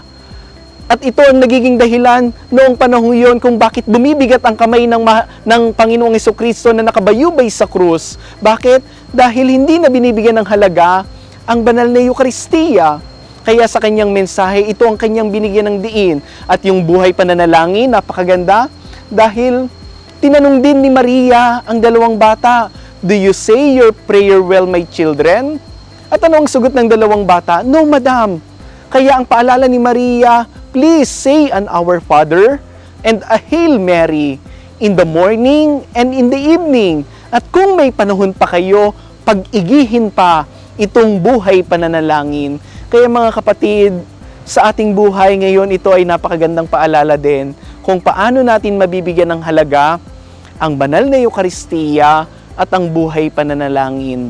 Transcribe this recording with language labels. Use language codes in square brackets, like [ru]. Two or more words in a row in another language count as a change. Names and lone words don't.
[tl] At ito ang nagiging dahilan noong panahong iyon kung bakit bumibigat ang kamay ng Panginoong Jesucristo na nakabayubay sa krus. Bakit? Dahil hindi na binibigyan ng halaga ang banal na Eucharistia. Kaya sa kanyang mensahe, ito ang kanyang binigyan ng diin. At yung buhay pananalangin, napakaganda, dahil tinanong din ni Maria ang dalawang bata, [en] "Do you say your prayer well, my children?" [tl] At ano ang sagot ng dalawang bata? [en] "No, Madam." [tl] Kaya ang paalala ni Maria, [en] "Please say an Our Father and a Hail Mary in the morning and in the evening." [tl] At kung may panahon pa kayo, pag-igihin pa itong buhay pananalangin. Kaya mga kapatid, sa ating buhay ngayon, ito ay napakagandang paalala din kung paano natin mabibigyan ng halaga ang banal na Eucharistia at ang buhay pananalangin.